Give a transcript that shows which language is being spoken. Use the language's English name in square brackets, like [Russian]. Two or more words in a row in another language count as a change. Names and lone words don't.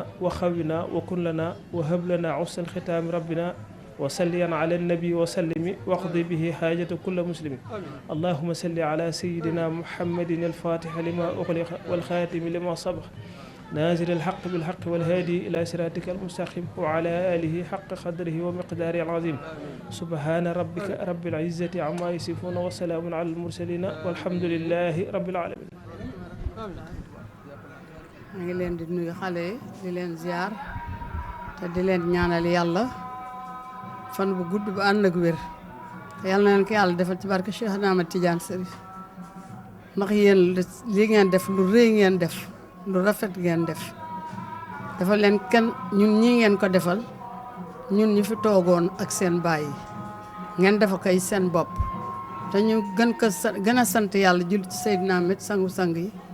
[Arabic] وخونا وكن لنا وهب لنا عسى الختام ربنا وصليا على النبي وسلم واقضي به حاجة كل مسلم اللهم صل على سيدنا محمد الفاتح لما أغلق والخاتم لما سبق نازل الحق بالحق والهادي إلى صراطك المستقيم وعلى آله حق قدره ومقداره العظيم سبحان ربك رب العزة عما يصفون وسلام على المرسلين والحمد لله رب العالمين. [Wolof] maa ngi leen di nuyu xale yi di leen ziar te di leen ñaanal yàlla fan bu gudd bu ànd ak wér te yàlla na leen ko yàlla defal ci barke Cheikh Ahmed Tidiane Chérif ndax yéen li ngeen def lu rëy ngeen def lu rafet ngeen def dafa leen kenn ñun ñii ngeen ko defal ñun ñu fi toogoon ak seen baay yi ngeen defa koy seen bopp te ñu gën a sant yàlla jul ci Seydina Ahmed sangu-sang yi